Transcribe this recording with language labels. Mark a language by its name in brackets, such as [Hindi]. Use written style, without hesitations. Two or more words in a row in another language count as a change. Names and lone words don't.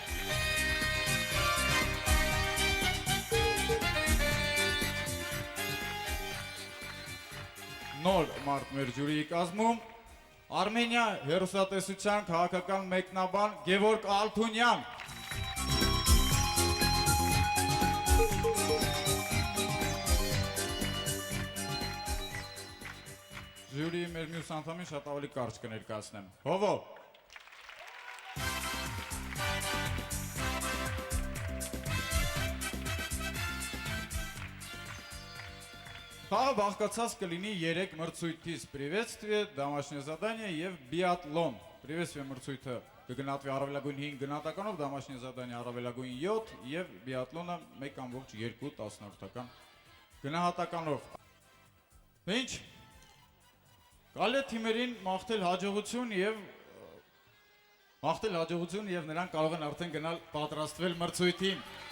[Armenian] Նոր մարդ մեր ժյուրիի կազմում Արմենիա հեռուստատեսության քաղաքական մեկնաբան Գևորգ Ալթունյան։ Ժյուրիի մեր մյուս անդամին շատ ավելի կարճ կներկայացնեմ։ Հովո։ Խաղը բաղկացած կլինի 3 մրցույթից՝ [Russian] Приветствие, домашнее задание [Armenian] եւ [Russian] биатлон։ Приветствие [Armenian] մրցույթը կգնահատվի առավելագույն 5 գնահատականով, [Russian] домашнее задание [Armenian] առավելագույն 7 եւ биатлոնը 1.2 տասնորդական գնահատականով։ Ինչ։ Գալի թիմերին մաղթել հաջողություն եւ նրանք կարող են արդեն գնալ պատրաստվել մրցույթին։